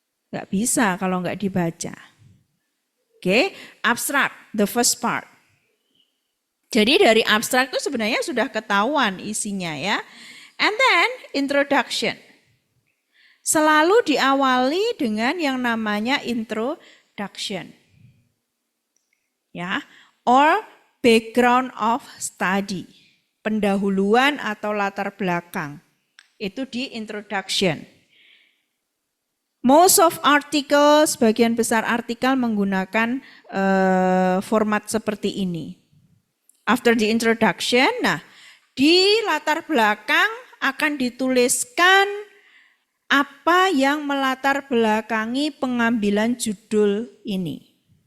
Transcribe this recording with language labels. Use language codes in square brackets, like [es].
[id] Nggak bisa kalau nggak dibaca. Oke, abstrak, [en] the first part. [id] Jadi dari abstrak itu sebenarnya sudah ketahuan isinya ya. [en] And then introduction. [id] Selalu diawali dengan yang namanya introduction. [en] Ya, or background of study. [id] Pendahuluan atau latar belakang. Itu di introduction. [en] Most of articles, [id] sebagian besar artikel menggunakan format seperti ini. [en] After the introduction, [id] nah di latar belakang akan dituliskan apa yang melatar belakangi pengambilan judul ini.